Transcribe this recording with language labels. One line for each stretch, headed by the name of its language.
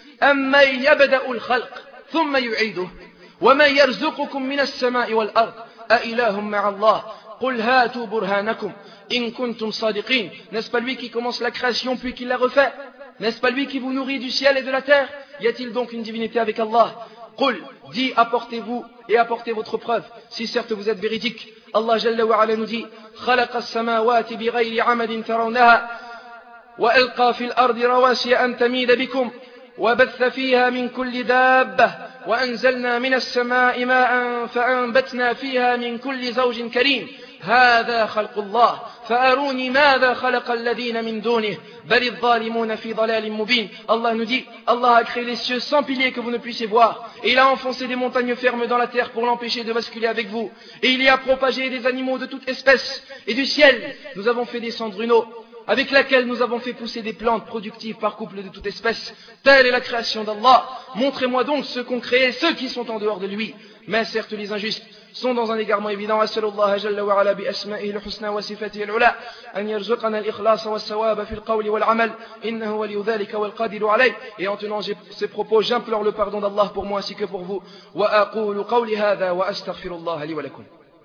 Arabic: أَمَّنْ يَبْدَأُ الْخَلْقَ ثُمَّ يُعِيدُهُ وَمَنْ يَرْزُقُكُمْ مِنَ السَّمَاءِ وَالْأَرْضِ أَإِلَهٌ مَعَ اللَّهِ قُلْ هَاتُوا بُرْهَانَكُمْ إِنْ كُنْتُمْ صَادِقِينَ.
French: N'est-ce pas lui qui commence la création puis qui la refait? N'est-ce pas lui qui vous nourrit du ciel et de la terre? Y a-t-il donc une divinité avec Allah?
Arabic: قُلْ.
French: Dis, apportez-vous et apportez votre preuve, si certes vous êtes véridique. Allah Jalla wa Ala nous dit,
Arabic: خلق السماوات بغير عمد ترونها وألقى في الأرض رواسي أن تميد بكم وبث فيها من كل دابة وأنزلنا من السماء ماء فأنبتنا فيها من كل زوج كريم هذا خلق الله فأروني ماذا خلق الذين من دونه بل الظالمون في ضلال مبين.
French: Allah nous dit, Allah a créé les cieux sans piliers que vous ne puissiez voir, et il a enfoncé des montagnes fermes dans la terre pour l'empêcher de basculer avec vous, et il y a propagé des animaux de toute espèce, et du ciel nous avons fait descendre une eau avec laquelle nous avons fait pousser des plantes productives par couple de toute espèce. Telle est la création d'Allah. Montrez-moi donc ceux qu'ont créé, ceux qui sont en dehors de lui. Mais certes, les injustes sont dans un égarement évident.
Arabic: أسأل الله جل وعلا بأسمائه الحسنى وصفاته العلى أن يرزقنا الإخلاص والثواب في القول والعمل إنه ولي ذلك والقادر عليه.
French: Et en tenant ces propos, j'implore le pardon d'Allah pour moi ainsi que pour vous.
Arabic: وأقول قولي هذا وأستغفر الله لي ولكم.